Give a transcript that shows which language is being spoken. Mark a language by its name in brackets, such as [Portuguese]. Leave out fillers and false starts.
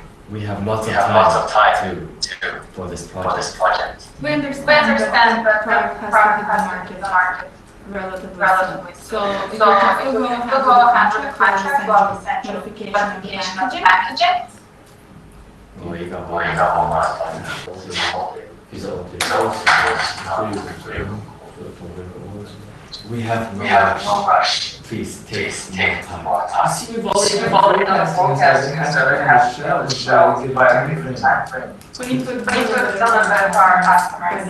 [English] We have lots of time for this project. We understand that product has to hit the market relatively soon. So if we have to go ahead with the contract, we'll send modification of the packaging. [Cantonese] 我而家好麻煩，其實我哋需要同佢 [English] We have no rush. Please take more time. See, we've already done forecasting, so it has to show by a different time frame. We need to deliver to our customers